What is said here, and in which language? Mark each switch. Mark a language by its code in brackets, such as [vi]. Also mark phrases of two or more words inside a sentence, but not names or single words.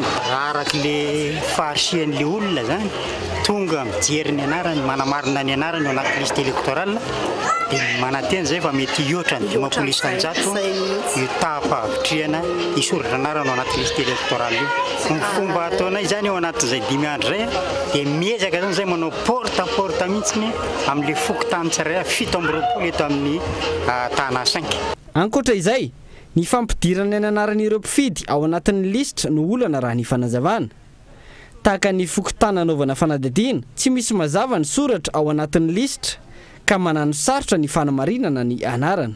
[mg] Raha arak'le fahasian'le olona zany tonga mijery ny anarany manamarina ny anarany ao anaty [fr] liste électorale [mg] dia mananteny zay fa mety iotra ny 50 isan-jato io tapavitriana isoratra anarany ao anaty [fr] liste électorale [mg] io. Ny fomba ataonay zany ao anatin'izay 5 andro zay dia miezaka zany zay manao [fr] porte à porte [mg] mihitsiny amin'le fokotany tsirairay 7 eto amin'ny tana 5. Ankoatra izay ny fampidirana ny anaran'ireo mpifidy ao anatin'ny listra no olana raha ny fanazavana. Tahaka ny fokotana anaovana fanadadiana tsy misy mazava ny soratra ao anatin'ny listra ka manano sarotra ny fanamarinana ny anarana.